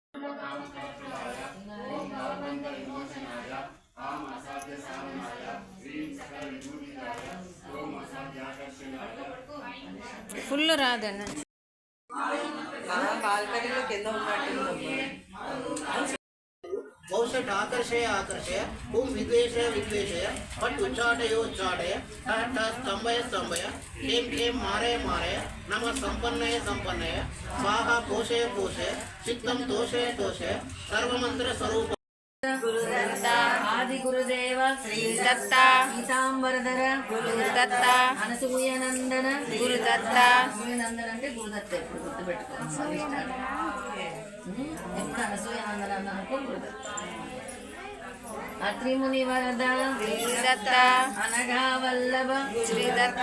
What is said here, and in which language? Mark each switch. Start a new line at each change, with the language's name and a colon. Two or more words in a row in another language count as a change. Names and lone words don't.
Telugu: ఫుల్ రాదన్న బాల్కనీలో కింద ఉన్నట్టు
Sanskrit: बहुशट आकर्षय आकर्षय ओम विद्वेषय विद्वेषय पट उच्चाटय उच्चाटय ठठ स्तंभय स्तंभय खेम खेम मारय मारय नमः संपन्नय संपन्नय स्वाहा पोषय पोषय चित्तम तोषय तोषय सर्वमंत्र स्वरूप गुरुदत्त आदि गुरुदेव श्री दत्त पीतांबरधर गुरुदत्త అనసూయనందన గురుదత్త
Telugu: అనసూయనందన అంటే గురుదత్త ఎప్పుడు గుర్తుపెట్టుకోవాలి ఎప్పుడు అనసూయనందన అనుకో గురుదత్త అత్రిముని వరద
Sanskrit: శ్రీదత్త అనఘా వల్లభ శ్రీదత్త